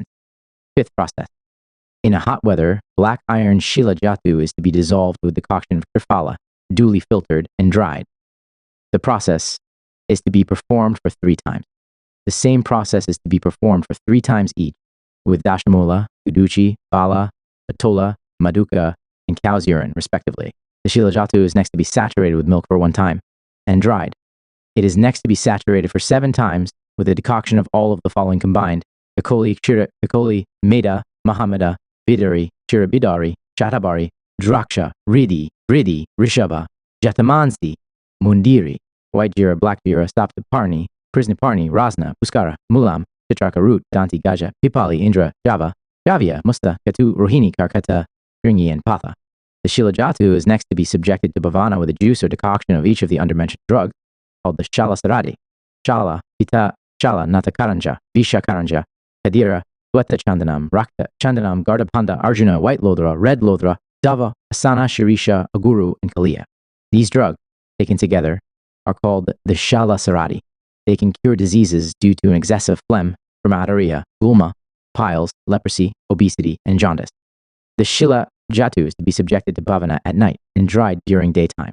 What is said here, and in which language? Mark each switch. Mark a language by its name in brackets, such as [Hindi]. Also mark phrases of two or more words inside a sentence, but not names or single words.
[English] Fifth process. In a hot weather, black iron shilajatu is to be dissolved with decoction of triphala, duly filtered and dried. The process is to be performed for 3 times. The same process is to be performed for 3 times each, with dashamula, guduchi, bala, patola, maduka, and cow's urine, respectively. The shilajatu is next to be saturated with milk for 1 time, and dried. It is next to be saturated for 7 times with a decoction of all of the following combined: kakoli, meda, mahamada, bidari, chirabidari, chatabari, draksha, ridi, rishaba, jatamansi, mundiri, white jira, black jira, saptaparni, prisniparni, rasna, puskara, mulam, chitraka root, danti, gaja, pipali, indra, java, javia, musta, katu, rohini, karkata, stringi, and patha. The shilajatu is next to be subjected to bhavana with a juice or decoction of each of the undermentioned drugs, called the shala saradi, shala, pita, shala, natakaranja, visha karanja, kadira, Sweta Chandanam, Rakta Chandanam, Gardapanda, Arjuna, White Lodra, Red Lodra, Dava, Asana, Shirisha, Aguru, and Kaliya. These drugs, taken together, are called the Shala Sarati. They can cure diseases due to an excessive phlegm, dermatitis, gulma, piles, leprosy, obesity, and jaundice. The Shila Jatu is to be subjected to bhavana at night and dried during daytime.